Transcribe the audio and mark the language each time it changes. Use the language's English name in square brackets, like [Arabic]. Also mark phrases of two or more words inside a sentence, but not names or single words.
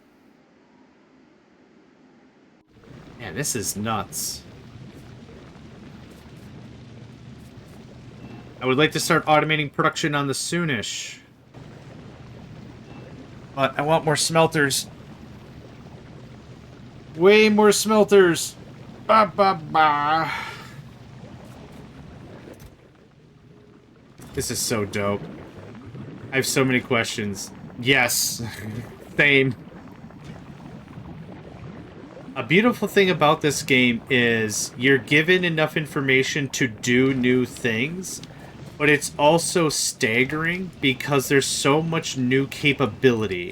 [English] Man, this is nuts. I would like to start automating production on the soonish. But I want more smelters. Way more smelters. Ba ba ba. This is so dope. I have so many questions. Yes. Same. A beautiful thing about this game is you're given enough information to do new things, but it's also staggering because there's so much new capability.